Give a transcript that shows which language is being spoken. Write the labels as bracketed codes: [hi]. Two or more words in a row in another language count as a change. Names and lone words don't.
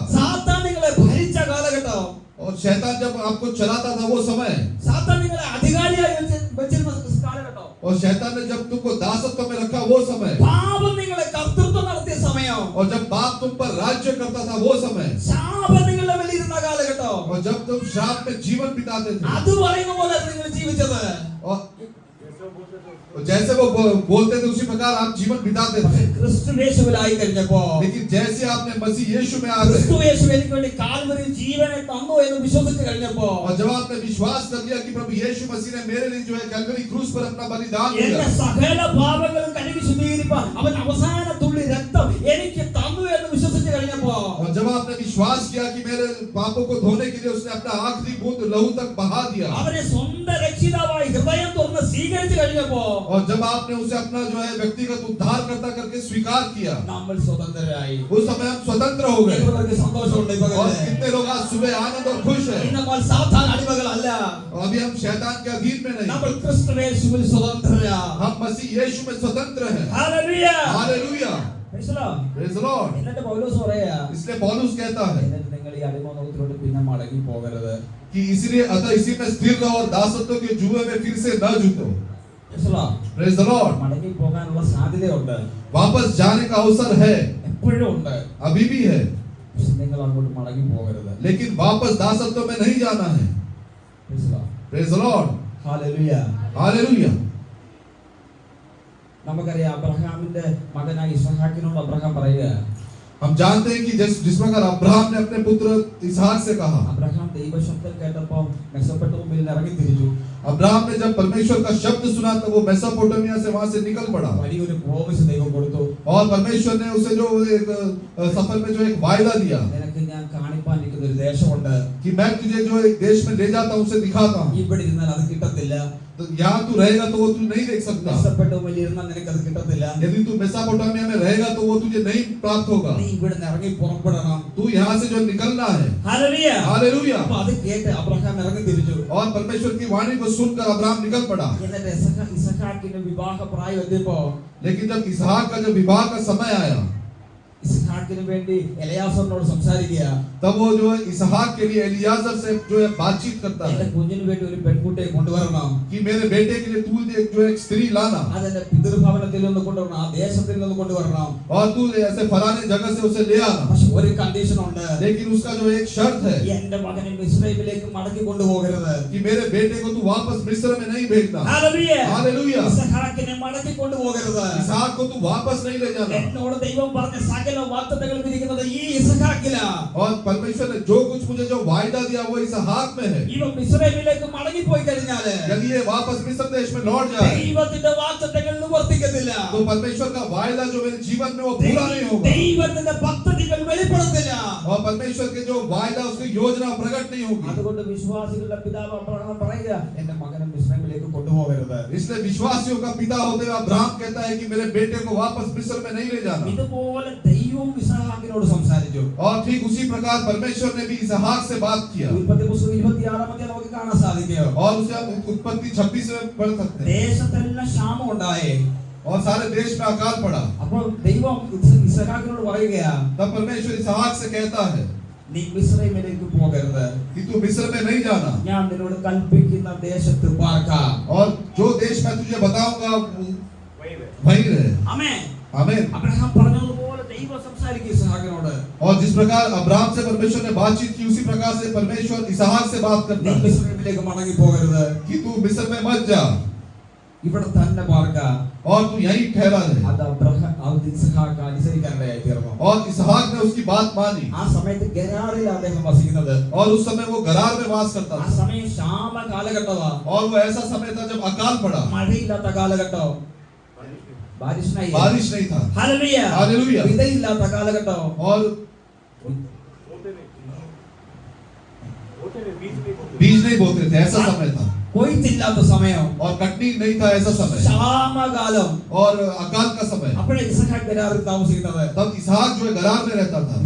[ml] സാത്താൻ നിങ്ങളെ ഭരിച്ച കാലഘട്ടം, [hi] और शैतान जब आपको चलाता था वो समय, [ml] സാത്താൻ നിങ്ങളെ അധികാരിയായി വെച്ചിരുന്ന കാലഘട്ടം, [hi] और शैतान ने जब तुमको दासत्व में रखा वो समय, [ml] പാപം നിങ്ങളെ കർത്തൃത്വം നടത്തിയ സമയം, [hi] और जब पाप तुम पर राज्य करता था वो समय, [ml] ശാപം നിങ്ങളുടെ മേലിരുന്ന കാലഘട്ടം, [hi] और जब तुम श्राप में जीवन बिताते थे, [ml] അത് പറയുന്ന പോലെ നിങ്ങൾ ജീവിച്ചത്। [hi] और तो जैसे वो बोलते थे उसी प्रकार आप जीवन बिताते थे। [ml] ക്രിസ്തുയേശുവിലായി കഴിഞ്ഞപ്പോ [hi] लेकिन जैसे आपने मसीह यीशु में आ गए [ml] ക്രിസ്തുയേശു എനിക്ക് വേണ്ടി കാൽവരിയിൽ ജീവനെ തന്നു എന്ന് വിശ്വസിച്ചു കഴിഞ്ഞപ്പോ [hi] और जब आपने विश्वास कर लिया कि प्रभु यीशु मसीह ने मेरे लिए जो है कैलवरी क्रूस पर अपना बलिदान [ml] എന്റെ [hi] दिया [ml] സകല പാപങ്ങളും കഴുകി ശുദ്ധീകരിപ്പാൻ അവൻ അവസാന തുള്ളി രക്തം എനിക്ക് തന്നു എന്ന് വിശ്വസിച്ചു കഴിഞ്ഞപ്പോ [hi] और जब आपने विश्वास किया कि मेरे पापों को धोने के लिए उसने अपना आखिरी बूंद लहू तक बहा दिया [ml] അവനെ സ്വന്തം രക്ഷിതാവായി ഹൃദയം തുറന്ന് സ്വീകരിച്ചു കഴിഞ്ഞപ്പോ [hi] और जब आपने उसे अपना जो है व्यक्तिगत उद्धारकर्ता करके स्वीकार किया [ml] നമ്മൾ സ്വതന്ത്രരായി [hi] उस समय हम स्वतंत्र हो गए [ml] ഇവർക്ക് സന്തോഷമുണ്ട് ഈ [hi] और [ml] പകല് [hi] कितने लोग आज सुबह आनंद और खुश है [ml] ഇന്ന് നമ്മൾ സാധാരണ അടിമകളല്ല [hi] और अभी हम शैतान के अधीन में नहीं [ml] നമ്മൾ ക്രിസ്തുയേശുവിൽ സ്വതന്ത്രരാ [hi] हम मसीह यीशु में स्वतंत्र हैं [ml] ഹല്ലേലൂയ [hi] हालेलुया [en] Praise the Lord Praise the Lord [ml] എന്നിട്ട് പൗലോസ് പറയാ [hi] इसलिए पौलुस कहता है [ml] എന്നിട്ട് നിങ്ങൾ ഈ അടിമനോത്തിലോട്ട് പിന്നെ മടങ്ങി പോകരുത് [hi] कि इसलिए अतः इसी में स्थिर रहो और दासत्व के जुए में फिर से न जुटो [en] Praise the Lord Praise the Lord [ml] മടങ്ങി പോകാനുള്ള സാധ്യതയുണ്ട് [hi] वापस जाने का अवसर है [ml] എപ്പോഴും ഉണ്ട് [hi] अभी भी है [ml] പക്ഷെ നിങ്ങൾ അങ്ങോട്ട് മടങ്ങി പോകരുത് [hi] लेकिन वापस दासत्व में नहीं जाना है [en] Praise the Lord Praise the Lord [ml] ഹല്ലേലൂയ [hi] हालेलुया [ml] നമുക്കറിയാം അബ്രഹാമിന്റെ മകനായ ഇസ്ഹാക്കിനോട് അബ്രഹാം പറയുക [hi] हम जानते हैं कि जिस प्रकार अब्राहम ने अपने पुत्र इसहाक से कहा [ml] അബ്രഹാം ദൈവശബ്ദം കേട്ടപ്പോൾ മെസൊപ്പൊട്ടേമിയയിൽ നിന്ന് ഇറങ്ങി തിരിച്ചു [hi] अब्राहम ने जब परमेश्वर का शब्द सुना तो वो मेसोपोटामिया से वहां से निकल पड़ा [ml] വലിയൊരു പ്രോമിസ് ദൈവം കൊടുത്തു [hi] और परमेश्वर ने उसे जो एक सफर में जो एक वायदा दिया [ml] നിനക്ക് ഞാൻ കാണിപ്പാൻ ഇരിക്കുന്ന ഒരു ദേശമുണ്ട് [hi] कि मैं तुझे जो एक देश में ले जाता हूं उसे दिखाता हूं [ml] ഇവിടെ ഇരുന്നാൽ അത് കിട്ടത്തില്ല [hi] तो यहाँ तू रहेगा तो वो तू नहीं देख सकता [ml] മെസൊപ്പൊട്ടേമിയയിൽ ഇരുന്നാൽ നിനക്ക് അത് കിട്ടത്തില്ല [hi] यदि तू मेसोपोटामिया में रहेगा तो वो तुझे नहीं प्राप्त होगा [ml] നീ ഇവിടെ നിന്ന് ഇറങ്ങി പുറപ്പെടണം [hi] तू यहाँ से जो निकलना है [ml] ഹല്ലേലൂയ [hi] हालेलुया [ml] അപ്പോൾ അത് കേട്ട് അബ്രഹാം ഇറങ്ങി തിരിച്ചു [hi] और परमेश्वर की वाणी को सुनकर अब्राहम निकल पड़ा [ml] എന്നിട്ട് ഇസഹാക്കിന്റെ വിവാഹ പ്രായം എത്തിയപ്പോ [hi] लेकिन जब इसहाक का जब विवाह का समय आया [ml] ഇസഹാക്കിന് വേണ്ടി എലയാസറിനോട് സംസാരിക്കുക [hi] तब वो जो है इसहाक के लिए एलियाजर से जो है बातचीत करता [ml] എന്റെ [hi] है [ml] കുഞ്ഞിന് വേണ്ടി ഒരു പെൺകുട്ടിയെ കൊണ്ടുവരണം [hi] कि मेरे बेटे के लिए तू जो एक स्त्री लाना [ml] അതെന്റെ പിതൃഭവനത്തിൽ നിന്ന് കൊണ്ടുവരണം ആ ദേശത്തിൽ നിന്ന് കൊണ്ടുവരണം [hi] और तू ऐसे फलाने जगह से उसे ले आना [ml] പക്ഷെ ഒരു കണ്ടീഷൻ ഉണ്ട് [hi] लेकिन उसका जो एक शर्त है [ml] എന്റെ മകനെ മിസ്രൈമിലേക്ക് മടക്കി കൊണ്ടുപോകരുത് [hi] कि मेरे बेटे को तू वापस मिस्र में नहीं भेजना [ml] ഹല്ലേലൂയ [hi] हालेलुया [ml] ഇസഹാക്കിനെ മടക്കി കൊണ്ടുപോകരുത് [hi] इसहाक को तू वापस नहीं ले जाना [ml] എന്നോട് ദൈവം പറഞ്ഞ സകല വാഗ്ദത്തങ്ങളും ഇരിക്കുന്നത് ഈ ഇസഹാക്കിലാ [hi] और परमेश्वर ने जो कुछ मुझे जो वायदा दिया वो इसहाक में है [ml] ഇവൻ മിസ്രൈമിലേക്ക് മടങ്ങി പോയി കഴിഞ്ഞാല് [hi] यदि ये वापस मिस्र देश में लौट जाए [ml] ദൈവത്തിന്റെ വാഗ്ദത്തങ്ങൾ നിവർത്തിക്കത്തില്ല [hi] तो परमेश्वर का वायदा जो मेरे जीवन में वो पूरा नहीं होगा [ml] ദൈവത്തിന്റെ പദ്ധതികൾ വെളിപ്പെടത്തില്ല [hi] और परमेश्वर के जो वायदा उसकी योजना प्रकट नहीं होगी [ml] അതുകൊണ്ട് വിശ്വാസികളുടെ പിതാവ് അബ്രഹാം പറയുക എന്റെ മകനെ മിസ്രൈമിലേക്ക് കൊണ്ടുപോകരുത് [hi] इसलिए विश्वासियों का पिता होते हुए अब्राहम कहता है कि मेरे बेटे को वापस मिस्र में नहीं ले जाना [ml] ഇതുപോലെ ദൈവവും ഇസഹാക്കിനോട് സംസാരിച്ചു [hi] और ठीक उसी प्रकार परमेश्वर ने भी इसहाक से बात किया [ml] ഉൽപ്പത്തി പുസ്തകം 26 നമുക്ക് കാണാൻ സാധിക്കും [hi] और उसे हम उत्पत्ति 26 में पढ़ सकते हैं [ml] ദേശത്തെല്ലാം ക്ഷാമം ഉണ്ടായി [hi] और सारे देश में अकाल पड़ा [ml] അപ്പോൾ ദൈവം ഇസഹാക്കിനോട് പറയുകയാ [hi] तब परमेश्वर इसहाक से कहता है [ml] നീ മിസ്രൈമിലേക്ക് പോകരുത് [hi] कि तू मिस्र में नहीं जाना [ml] ഞാൻ നിന്നോട് കൽപ്പിക്കുന്ന ദേശത്ത് പാർക്കാം [hi] और जो देश मैं तुझे बताऊंगा वही रहे [ml] ആമേൻ [hi] आमीन [ml] അബ്രഹാം പറഞ്ഞതുപോലെ ദൈവം സംസാരിക്കും ഇസഹാക്കിനോട് [hi] और जिस प्रकार अब्राहम से परमेश्वर ने बातचीत की उसी प्रकार से परमेश्वर इसहाक से बात [ml] നീ [hi] करता है [ml] മിസ്രൈമിലേക്ക് മടങ്ങി പോകരുത് [hi] कि तू मिस्र में मत जा [ml] ഇവിടെ തന്നെ പാർക്കാം [hi] और तू यहीं ठहरा रहे [ml] അത് അബ്രഹാം അത് ഇസഹാക്ക് അനുസരിക്കാനിടയായി തീർന്നു [hi] और इसहाक ने उसकी बात मानी [ml] ആ സമയത്ത് ഗെരാറിൽ അദ്ദേഹം വസിക്കുന്നത് [hi] और उस समय वो गरार में वास करता [ml] ആ [hi] था [ml] സമയം ക്ഷാമ കാലഘട്ടമാ [hi] और वो ऐसा समय था जब अकाल पड़ा [ml] മഴയില്ലാത്ത കാലഘട്ടം ബാരിഷ് [hi] बारिश नहीं था [ml] ഹല്ലേലൂയ [hi] हालेलुया [ml] വിതയില്ലാത്ത കാലഘട്ടം [hi] और बीज नहीं बोते थे ऐसा समय था [ml] കൊയ്ത്തില്ലാത്ത സമയം [hi] और कटनी नहीं था ऐसा समय [ml] ക്ഷാമകാലം [hi] और अकाल का समय [ml] അപ്പോഴേ ഇസഹാക്ക് ഗെരാറിൽ താമസിക്കുന്നത് [hi] तब इसहाक जो है गरार में रहता था